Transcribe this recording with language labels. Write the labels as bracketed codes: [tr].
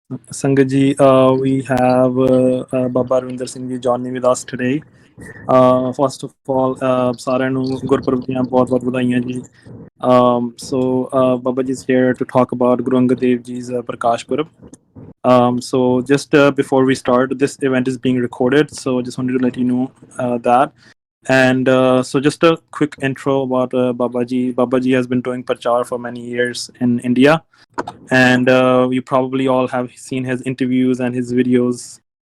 [en] Sangat ji, we have Baba Ravinder Singh ji joining with us today. First of all, [pa] ਸਾਰਿਆਂ ਨੂੰ ਗੁਰਪੁਰਬ ਦੀਆਂ ਬਹੁਤ-ਬਹੁਤ ਵਧਾਈਆਂ ਜੀ. [en] So Baba ji is here to talk about Guru Angad Dev Ji's Prakash Purab. So just before we start, this event is being recorded, so just wanted to let you know that. And so just a quick intro about Baba ji. Baba ji has been doing prachar for many years in India, and you probably all have seen his interviews and his videos.